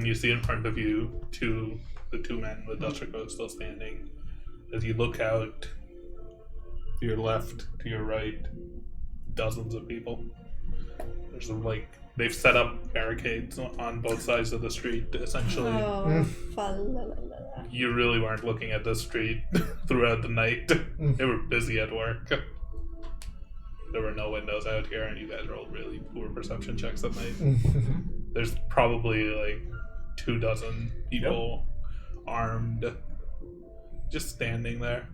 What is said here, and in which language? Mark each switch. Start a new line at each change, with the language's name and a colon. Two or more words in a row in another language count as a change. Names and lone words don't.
English: You see in front of you the two men with duster coats still standing. As you look out to your left, to your right, dozens of people. There's they've set up barricades on both sides of the street. Essentially, Oh, fa-la-la-la-la. you really weren't looking at this street throughout the night. They were busy at work. There were no windows out here, and you guys rolled really poor perception checks at night. There's probably 24 people armed, just standing there.